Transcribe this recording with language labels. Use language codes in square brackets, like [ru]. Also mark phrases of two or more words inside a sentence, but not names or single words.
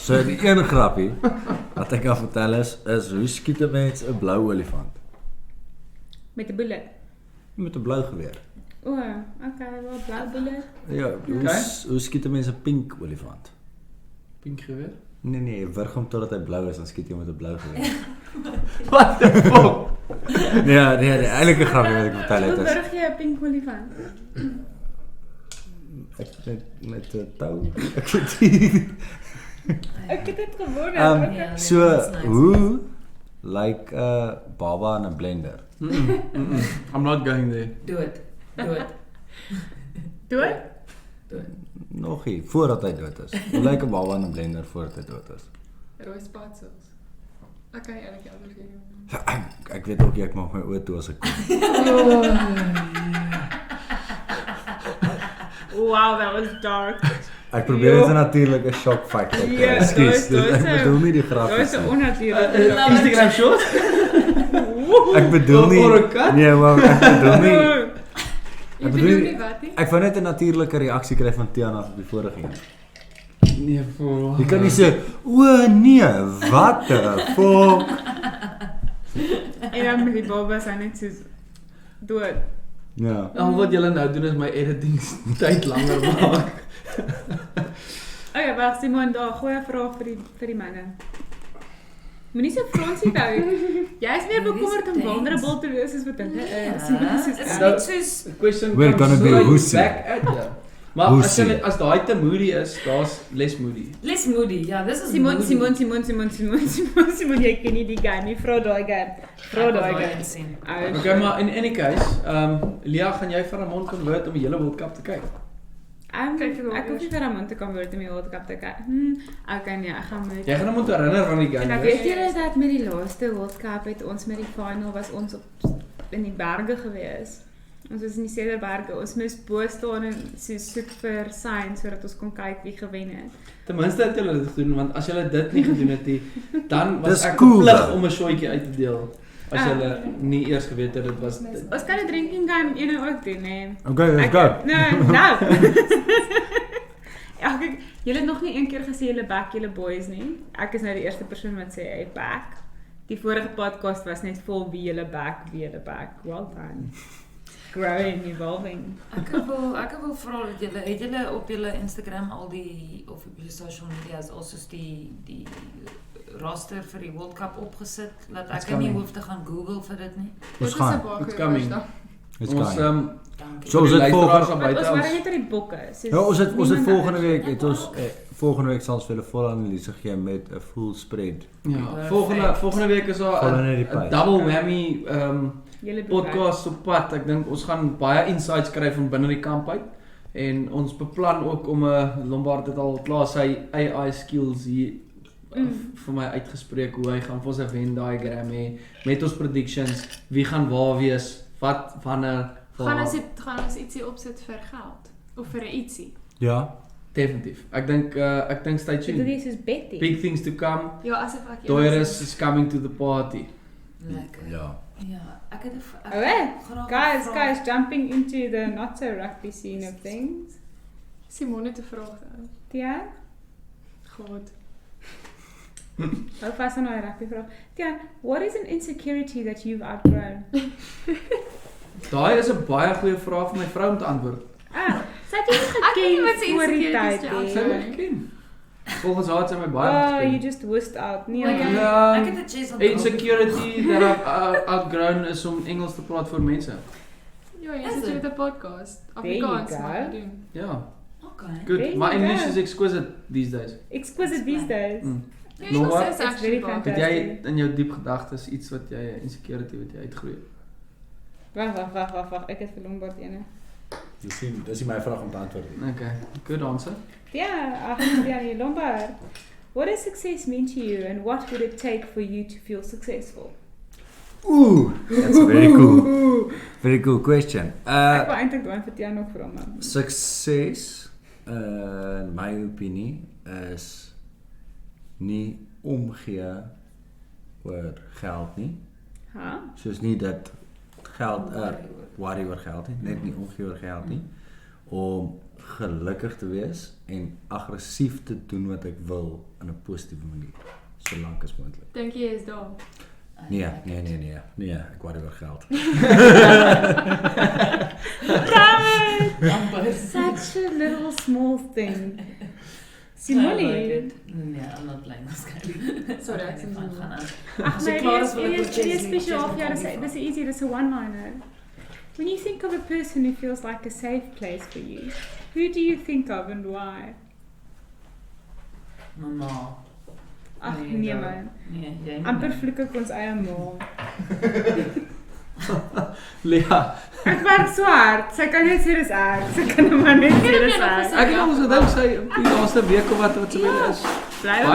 [af] So die een grapie wat ek kan vertel is hoe skiet 'n mens 'n blou olifant? Met 'n bullet. Met 'n blou geweer. O, okay, wel blou bullet. Ja, hoe skiet 'n mens 'n pink olifant? Pink geweer. Nee, wurg hom totdat hy blou is, dan skiet jy met 'n blou geweer. [en] What the fuck? [af] Nee, die eintlike grapie wat ek vertel Hoe het is burg jy 'n pink olifant? ek met 'n tou. Ek weet nie. Ek het dit gewoon. Ja, So [en] nee, that's nice. [af] hoe lyk 'n baba in 'n blender? [en] I'm not going there. [af] Dood. Dood? Nog nie, voordat hy dood is. Hoe lyk 'n baba in 'n blender voordat hy dood is? Rooi spatsels. Ek kan eerlik anders gee. Ek weet ook nie, ek maak my oë toe as ek kom. [en] Wow, that was dark. [af] Ek probeer net 'n natuurlike [en] shock factor [af] kry. Ja, Ekskuus, daar is ek bedoel nie die grap Dit is 'n nie. onnatuurlike. [en] Instagram short? [af] Ek bedoel nie. Voor 'n kat? Nee, maar ek bedoel nie. Jy Ek bedoel nie bedoel wat nie? ek wou net 'n natuurlike reaksie kry van Tiana op die vorige een. Nee, voor. Jy kan nie sê, "O nee, wat [en] the fuck?" [af] En dan met die babas aan net soos dood. Ja. Al wat julle nou doen is my editing tyd langer maak. Okay, wag Simon, daar gooi 'n vraag vir die manne. Moenie so fronsie hou. Jy is meer bekommerd om vulnerable te wees as wat hulle is. Moenie so Is Nou- net soos [en] Question We're comes gonna be right [af] Hoesie. [en] back at you. [af] Maar Hoesie. as daai te moody is, daar's [en] less moody. less moody. [af] Ja, dis is Simon, moody. Simon, jy ken nie die guy nie. Vra daai guy. Vra daai guy. sien. Okay, maar [en] in any case, [af] Lia, gaan jy vir 'n mond convert om die hele World Cup te kyk? Ek hoef nie vir 'n mond te kan word om die World Cup te kyk. Okay, nee, ek gaan met. Jy gaan hom moet herinner aan die En game. ek weet julle dat met die laaste World Cup het ons met die final was ons in die berge gewees. Ons is in die Cederberge, ons moes bo staan en so soek vir signs sodat ons kon kyk wie gewen het. Ten minste het julle dit gedoen, want as julle dit nie gedoen het nie, dan was Dis ek cool, verplig though. om 'n shotjie uit te deel. As julle nie eers geweet het dit was Ons kan 'n [en] drinking game [af] ene ook doen, hè. [en] Okay, let's go. [af] Nou. Ja, kyk, julle het nog nie een keer gesê julle back julle boys nie. Ek is nou die eerste persoon wat sê hy back. Die vorige podcast was net vol wie julle back. [en] Well done. Growing, evolving. [af] Ek wil vra dat julle het julle op julle Instagram al die of op julle [en] social medias [af] al soos die roster vir die World Cup opgesit dat ek nie hoef te gaan Google vir dit nie. Ons gaan. [en] It's coming. It's [af] Ons [en] coming. [af] Dankie. So ons het volgende Want ons waren net oor die bokke. Ja, ons het volgende week het ons volgende week sal ons vir hulle volle analise gee met 'n [en] full spread. [af] Ja, volgende week is daar Volgende net die 'n pad. [en] double whammy [af] Julle podcast op pad. Ek dink ons gaan baie insights kry van binne die kamp uit. En ons beplan ook om Lombard het al klaar sy AI skills hier vir my uitgespreek hoe hy gaan vir ons 'n Venn diagram hê met ons predictions, wie gaan waar wees, wat wanneer Gaan ons ietsie opsit vir geld of vir 'n ietsie? Ja. definitief. Ek dink stay Dit tuned. is soos Betty. [en] Big things to come. [af] Ja, asof ek [en] Doris is coming to the party. [af] Lekker. Ja. Ja, ek het [en] Guys, jumping into the not so rugby scene of things. [af] Simone te vraag. Tian, God. hou vas aan daai rugby vraag. Tian, [en] what is an insecurity that you've outgrown? [af] Daai is 'n baie goeie vraag vir my vrou om te antwoord. Sy het jou Ek weet nie wat sy geken voor die insecurities tyd. jou Sy hè? het my geken. Volgens haar het sy my baie [en] Oh, you [af] geken. [en] just wussed out. [af] Nee, Okay. Ja. Ek het 'n [en] chase on Insecurity that I've outgrown [af] is om Engels te praat vir mense. Ja, jy [en] Is [af] sit [en] it? [af] met 'n podcast. [en] There you [af] Afrikaans [en] go. [af] maar doen. Ja, Okay. good. [en] There you My English go. is exquisite these days. exquisite these days. [af] Ja, Nog Engels wat? is [en] It's very [af] actually baie. [en] fantastic. [af] Het jy in jou diep gedagtes iets wat jy insecurity wat jy uitgroei het? Wag. Ek het vir Lombard ene. Dis my vraag om te antwoord. [en] Okay, good answer. [af] Ja, Lombard. [en] What does success mean to you and what would it take for you to feel successful? Ooh, that's a very cool question. [af] Ek wou eintlik daai vir Tian nog vra man. Sukses in my opinie is nie omgee oor geld nie. Ha? Soos nie dat geld worry oor geld nie, net nie omgee oor geld nie. Om gelukkig te wees en aggressief te doen wat ek wil in 'n positiewe manier, solank as moontlik. Dink jy is daar? Nee, ek worry oor geld. [en] Such a little small thing. I [af] Simone. [en] like it. Nee, I'm not playing this game. [af] Sorry, ek sien van nie. gaan aan. Ag As jy nee, klaar is, wil ek dit ook is chase spesiaal met vir jou. Connie Dis easy, dis 'n one-liner. [en] When you think of a person who feels like a safe place for you, who do you think of and why? [af] Mama. Ag Nee, nee daar- man. Nee, jy nie. Amper vloek ek ons eie ma. Lea, Ek werk so hard. Sy kan net sê dis ek. Sy kan maar net sê dis ek. ek het ons gedink sy die laaste week of wat sy weer is. Bly Baie